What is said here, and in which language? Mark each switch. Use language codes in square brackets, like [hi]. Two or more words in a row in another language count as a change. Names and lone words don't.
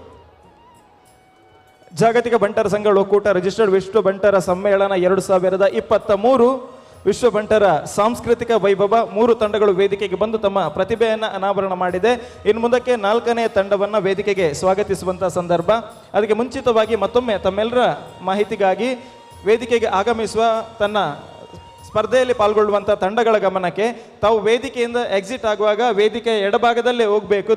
[kn] ಜಾಗತಿಕ ಬಂಟರ ಸಂಘ ಒಕ್ಕೂಟ ರಿಜಿಸ್ಟರ್ಡ್ ವಿಶ್ವ ಬಂಟರ ಸಮ್ಮೇಳನ 2023 ವಿಶ್ವ ಬಂಟರ ಸಾಂಸ್ಕೃತಿಕ ವೈಭವ 3 ತಂಡಗಳು ವೇದಿಕೆಗೆ ಬಂದು ತಮ್ಮ ಪ್ರತಿಭೆಯನ್ನು ಅನಾವರಣ ಮಾಡಿದೆ. ಇನ್ನು ಮುಂದಕ್ಕೆ 4ನೇ ತಂಡವನ್ನು ವೇದಿಕೆಗೆ ಸ್ವಾಗತಿಸುವಂತಹ ಸಂದರ್ಭ. ಅದಕ್ಕೆ ಮುಂಚಿತವಾಗಿ ಮತ್ತೊಮ್ಮೆ ತಮ್ಮೆಲ್ಲರ ಮಾಹಿತಿಗಾಗಿ ವೇದಿಕೆಗೆ ಆಗಮಿಸುವ ತನ್ನ ಸ್ಪರ್ಧೆಯಲ್ಲಿ ಪಾಲ್ಗೊಳ್ಳುವಂಥ ತಂಡಗಳ ಗಮನಕ್ಕೆ ತಾವು ವೇದಿಕೆಯಿಂದ ಎಕ್ಸಿಟ್ ಆಗುವಾಗ ವೇದಿಕೆಯ ಎಡಭಾಗದಲ್ಲೇ ಹೋಗಬೇಕು.